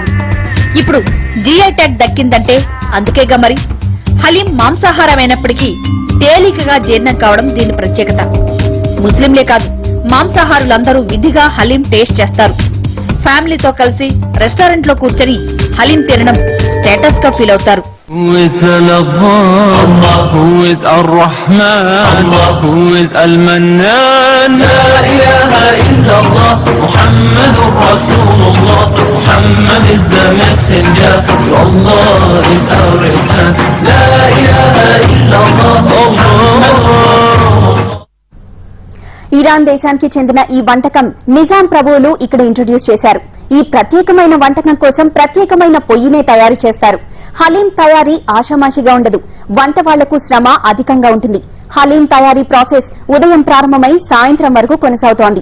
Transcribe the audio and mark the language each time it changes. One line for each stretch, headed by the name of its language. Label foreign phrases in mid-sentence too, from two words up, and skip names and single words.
Telugu: ఇప్పుడు
English: GI tag
Telugu: దక్కిందంటే అందుకేగా మరి. హలీం మాంసాహారమైనప్పటికీ తేలికగా జీర్ణం కావడం దీని ప్రత్యేకత. ముస్లింలే కాదు, మాంసాహారులందరూ విధిగా హలీం టేస్ట్ చేస్తారు. ఫ్యామిలీతో కలిసి రెస్టారెంట్ లో కూర్చొని హలీం తినడం స్టేటస్ గా ఫీల్ అవుతారు.
English: Who is the Allah? Who is Ar-Rahman? Who is Al-Mannan?
Arabic: لا إله إلا الله، محمد رسول الله.
English: Muhammad is the messenger, Allah is our return.
Arabic: لا إله إلا الله، محمد رسول الله.
Telugu: ఇరాన్ దేశానికి చెందిన ఈ వంటకం నిజాం ప్రభువులు ఇక్కడ ఇంట్రడ్యూస్ చేశారు. ఈ ప్రత్యేకమైన వంటకం కోసం ప్రత్యేకమైన పొయ్యినే తయారు చేస్తారు. హలీం తయారీ ఆషామాషిగా ఉండదు. వంట వాళ్లకు శ్రమ అధికంగా ఉంటుంది. హలీం తయారీ ప్రాసెస్ ఉదయం ప్రారంభమై సాయంత్రం వరకు కొనసాగుతోంది.